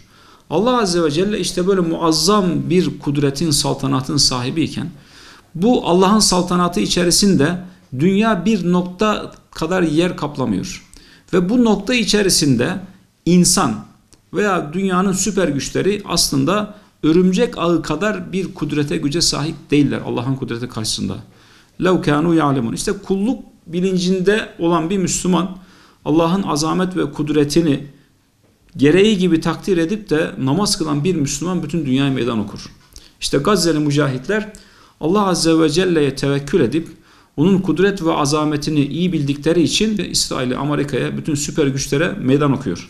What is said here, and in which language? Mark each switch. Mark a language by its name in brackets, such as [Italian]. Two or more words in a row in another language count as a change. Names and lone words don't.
[Turkish] Allah [Arabic] عز وجل [Turkish] işte böyle muazzam bir kudretin, saltanatın sahibiyken bu Allah'ın saltanatı içerisinde dünya bir nokta kadar yer kaplamıyor. Ve bu nokta içerisinde insan veya dünyanın süper güçleri aslında örümcek ağı kadar bir kudrete, güce sahip değiller Allah'ın kudreti karşısında. [Arabic] لَوْ كَانُوا يَعْلَمُونَ [Turkish] İşte kulluk bilincinde olan bir Müslüman Allah'ın azamet ve kudretini gereği gibi takdir edip de namaz kılan bir Müslüman bütün dünyaya meydan okur. İşte Gazze'li mücahitler Allah [Arabic] عز وجل'ye [Turkish] tevekkül edip onun kudret ve azametini iyi bildikleri için İsrail'e, Amerika'ya, bütün süper güçlere meydan okuyor.